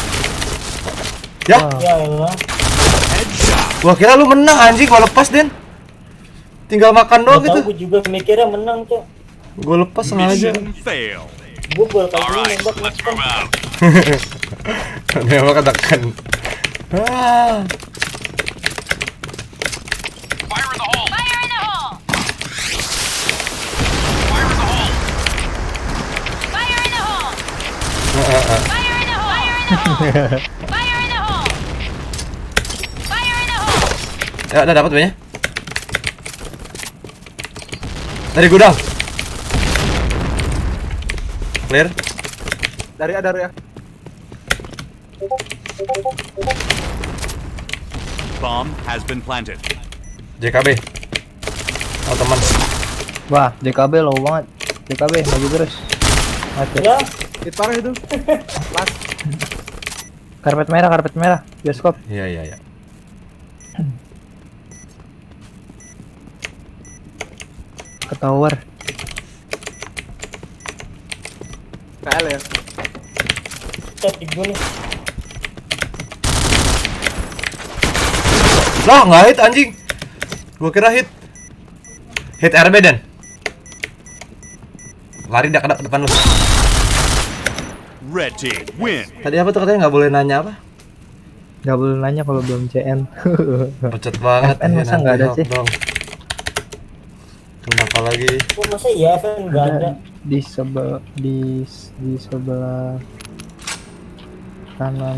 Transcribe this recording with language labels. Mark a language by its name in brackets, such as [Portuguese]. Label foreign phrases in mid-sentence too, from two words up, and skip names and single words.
[Indonesian] Ya, [Arabic] Ya Allah. [Indonesian] gua kira lu menang anjing, gua lepas Den. Tinggal makan doang Gak tau, gitu. gue juga mikirnya menang, Cok. Gua lepas sengaja. [English] Mission fail. [Indonesian] Gue baru kali ini [English] Alright, [Indonesian] nembak [English] let's [Indonesian] langsung. [English] move out. [Indonesian] Nembak katakan. Ah. [English] Fire in the hole. Fire in the hole! Fire in the hole. Fire in the hole! Fire in the hole! Fire in the hole! Fire in the hole! [Indonesian] Ya, udah dapat banyak. Dari gudang. Clear. Dari ya. [English] Bomb has been planted. [Indonesian] JKB. Oh, teman. Wah, JKB low banget. JKB maju terus. Mati. Ya, Hit parah itu. Pas. Karpet merah. Bioskop. Iya. Ke tower. KL ya. set di gue nih. Lah, nggak hit anjing. Gua kira hit. Hit RB Dan. Lari dah ke depan lu. [English] Red team win. [Indonesian] Tadi apa tuh katanya nggak boleh nanya apa? Gak boleh nanya kalau belum CN. Bacot banget. FN masa nggak ada sih? Dong. Kenapa lagi? Kok masa ya FN nggak ada? Di sebelah kanan.